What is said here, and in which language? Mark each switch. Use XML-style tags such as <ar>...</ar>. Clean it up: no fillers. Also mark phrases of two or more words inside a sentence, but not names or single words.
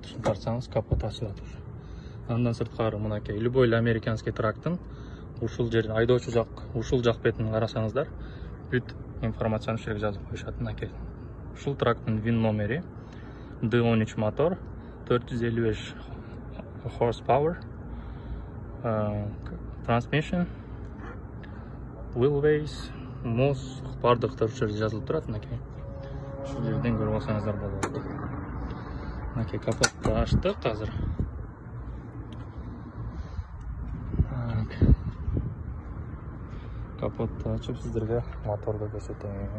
<ky>Ушуну тартсаңыз капот ачылат. Андан сырткары мынакей</ky> <ru>любой американский</ru> <ky>трактын ушул жерде айдоочу жак, ушул жак бетин карасаңыздар, бүт информацияны ушул жерге жазып коюшат. Мынакей. Ушул трактын VIN номери D13 мотор, 455</ky> <en>horsepower, transmission, wheelbase,</en> <ky>moz, бардыктар ушул жерде жазылып турат. Мынакей. Ушул жерден көрүп алсаңыздар болот. Мынакей капотту ачтык азыр. Капотту ачып сиздерге моторду көрсөтөйүн.</ky>